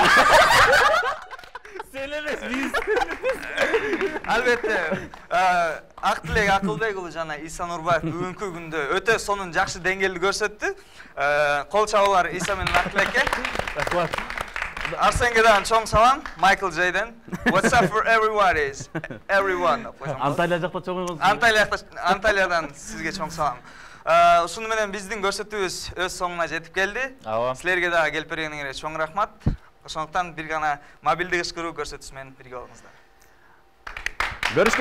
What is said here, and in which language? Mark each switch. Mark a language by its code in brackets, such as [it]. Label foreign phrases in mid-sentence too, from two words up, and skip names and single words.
[ky] Албетте, Актилек Акылбек жана Иса Нурбаев бүгүнкү күндө өтө сонун жакшы деңгээлди көрсөттү. Кол чабуулар Иса менен Актилекке. Рахмат. Арсенге дагы чоң салам, Майкл Джейден. [en] What's up for everyone? [ky] Анталия жакта чоң. Анталиядан сизге чоң салам. Ушуну менен биздин көрсөтүүбүз өз соңуна жетип келди. Силерге дагы келип бергениңерге чоң рахмат. Ошондуктан бир гана мобилдик ышкыруу көрсөтүүсү менен бирге болуңуздар.